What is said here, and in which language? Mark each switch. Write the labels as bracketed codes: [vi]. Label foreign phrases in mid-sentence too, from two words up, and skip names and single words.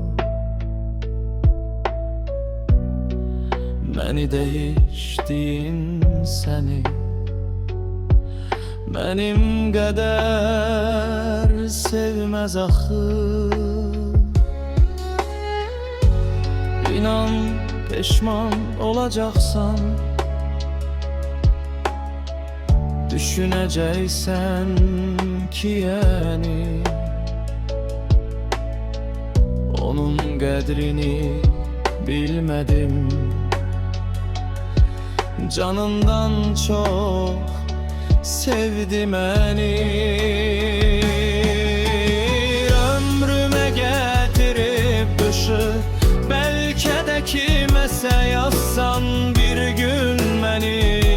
[az] Məni dəyişdin səni, mənim qədər sevməz axı. [tr] İnan peşman olacaksan, düşüneceksen ki yani onun qədrini bilmedim. Canından çok sevdi beni. Ömrüme getirip düşü, belki de kimese yazsan bir gün beni.